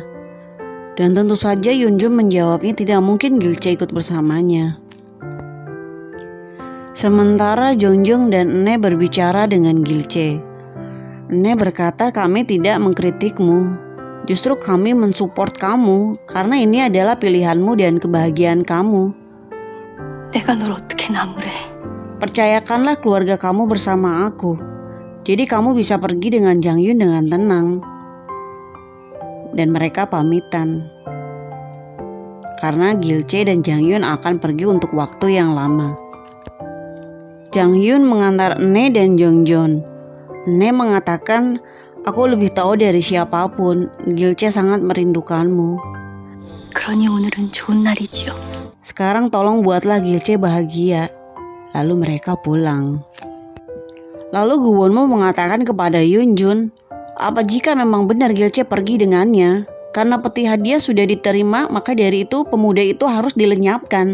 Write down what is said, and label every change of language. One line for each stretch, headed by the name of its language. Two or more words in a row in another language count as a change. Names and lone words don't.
Indonesian: Dan tentu saja Yunjun menjawabnya tidak mungkin Gilce ikut bersamanya. Sementara Jongjong dan Ene berbicara dengan Gilce. Ene berkata, "Kami tidak mengkritikmu. Justru kami mensupport kamu karena ini adalah pilihanmu dan kebahagiaan kamu.
Korean: 내가 널 어떻게 나무래?
Indonesian: Percayakanlah keluarga kamu bersama aku. Jadi kamu bisa pergi dengan Jang Yun dengan tenang." Dan mereka pamitan. Karena Gilce dan Jang Yun akan pergi untuk waktu yang lama. Jang Yun mengantar Ene dan Jongjon. Ene mengatakan, "Aku lebih tahu dari siapapun. Gilce sangat merindukanmu.
Korean: 그러니 오늘은 좋은 날이지요.
Indonesian: Sekarang tolong buatlah Gilce bahagia." Lalu mereka pulang. Lalu Guwonmo mengatakan kepada Yunjun, "Apa jika memang benar Gilce pergi dengannya? Karena peti hadiah sudah diterima, maka dari itu pemuda itu harus dilenyapkan.